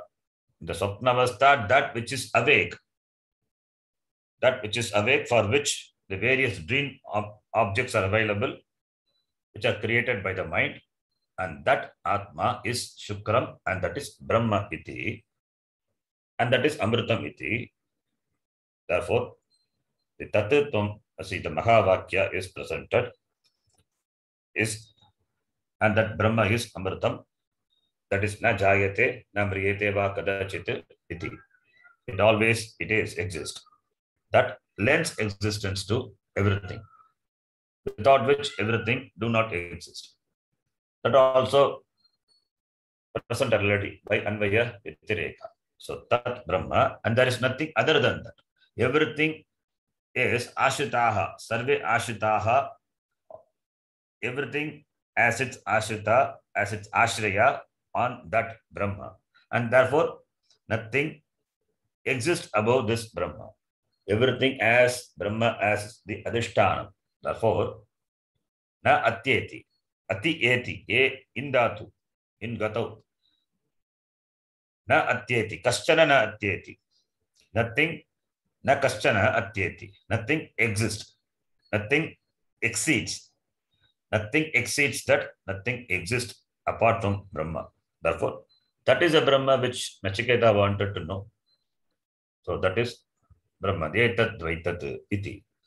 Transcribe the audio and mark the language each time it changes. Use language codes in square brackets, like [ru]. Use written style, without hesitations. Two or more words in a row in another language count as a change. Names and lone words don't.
[en] The [sa] swapna avastha, [en] that which is awake for which the various dream objects are available, which are created by the mind, and that atma is shukram, and that is [sa] brahma iti, [en] and that is [sa] amritam iti. [en] Therefore, the tatutvam, see the mahavakya is presented, and that brahma is amritam, that is [sa] na jayate, na mriyate va kadachit iti. [en] It always exists. That lends existence to everything, without which everything do not exist. That also present already by [sa] Anvaya Vitireka. [en] So [sa] Tat Brahma, [en] and there is nothing other than that. Everything is Ashitaha, [sa] Sarve Ashitaha, [en] everything as its Ashita, as its Ashraya on that Brahma. And therefore, nothing exists above this Brahma. Everything as Brahma as the Adhisthana. Therefore, [sa] na atyeti, ati eti, in dhatu, in gatau. Na atyeti, kaschana na atyeti. Nothing, na kaschana atyeti. [en] Nothing exists. Nothing exceeds. Nothing exceeds that. Nothing exists apart from Brahma. Therefore, that is a Brahma which Nachiketa wanted to know. So that is Brahma, [sa] Etat Dvaitat iti.